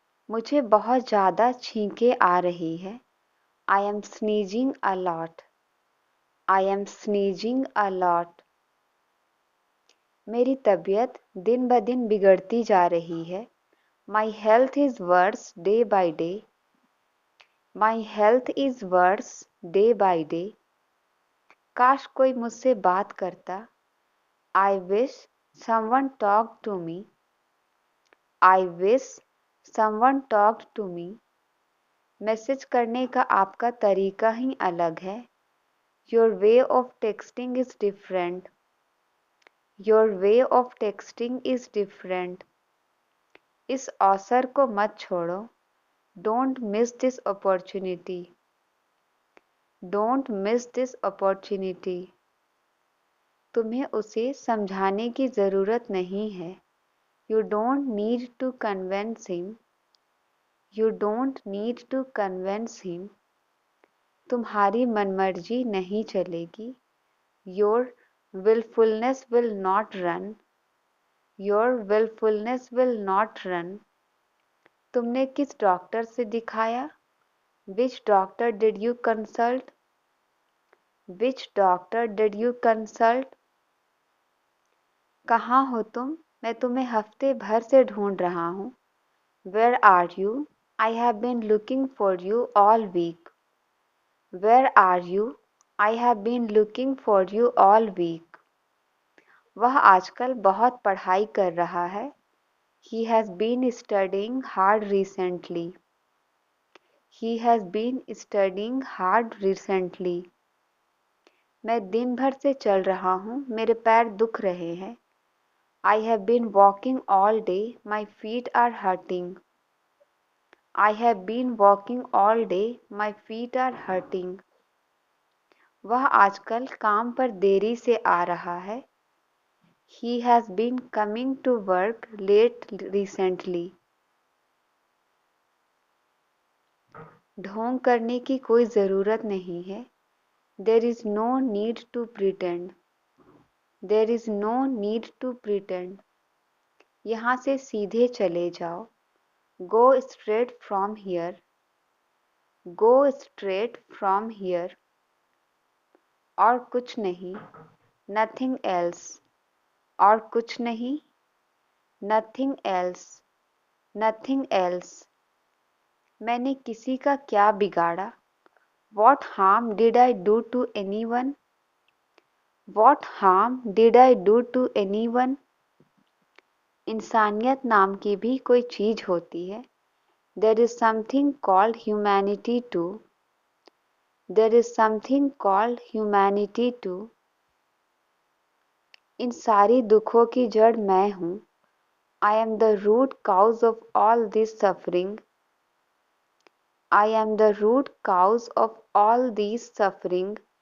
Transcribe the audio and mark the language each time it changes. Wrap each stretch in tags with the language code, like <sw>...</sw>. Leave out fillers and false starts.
<hi>मुझे बहुत ज़्यादा छींकें आ रही है।</hi> <en>I am sneezing a lot. I am sneezing a lot.</en> <hi>मेरी तबीयत दिन ब दिन बिगड़ती जा रही है।</hi> <en>My health is worse day by day. My health is worse day by day.</en> <hi>काश कोई मुझसे बात करता।</hi> <en>I wish someone talked to me. I wish someone talked to me.</en> <hi>Message करने का आपका तरीका ही अलग है।</hi> <en>Your way of texting is different. Your way of texting is different.</en> <hi>इस अवसर को मत छोड़ो।</hi> <en>Don't miss this opportunity. Don't miss this opportunity.</en> <hi>तुम्हें उसे समझाने की ज़रूरत नहीं है।</hi> <en>You don't need to convince him. You don't need to convince him.</en> <hi>तुम्हारी मनमर्जी नहीं चलेगी।</hi> <en>Your willfulness will not run. Your willfulness will not run.</en> <hi>तुमने किस डॉक्टर से दिखाया?</hi> <en>Which doctor did you consult? Which doctor did you consult?</en> <hi>कहाँ हो तुम? मैं तुम्हें हफ्ते भर से ढूंढ रहा हूँ।</hi> <en>Where are you? I have been looking for you all week. Where are you? I have been looking for you all week.</en> <hi>वह आजकल बहुत पढ़ाई कर रहा है।</hi> <en>He has been studying hard recently. He has been studying hard recently.</en> <hi>मैं दिन भर से चल रहा हूँ, मेरे पैर दुख रहे हैं।</hi> <en>I have been walking all day, my feet are hurting. I have been walking all day, my feet are hurting.</en> <hi>वह आजकल काम पर देरी से आ रहा है।</hi> <en>He has been coming to work late recently.</en> <hi>ढोंग करने की कोई ज़रूरत नहीं है।</hi> <en>There is no need to pretend. There is no need to pretend.</en> <hi>यहाँ से सीधे चले जाओ।</hi> <en>Go straight from here. Go straight from here.</en> <hi>और कुछ नहीं।</hi> <en>Nothing else.</en> <hi>और कुछ नहीं।</hi> <en>Nothing else. Nothing else.</en> <hi>मैंने किसी का क्या बिगाड़ा?</hi> <en>What harm did I do to anyone? What harm did I do to anyone?</en> <hi>इंसानियत नाम की भी कोई चीज़ होती है।</hi> <en>There is something called humanity too. There is something called humanity too.</en> <hi>इन सारी दुखों की जड़ मैं हूँ।</hi> <en>I am the root cause of all this suffering. I am the root cause of all this suffering.</en>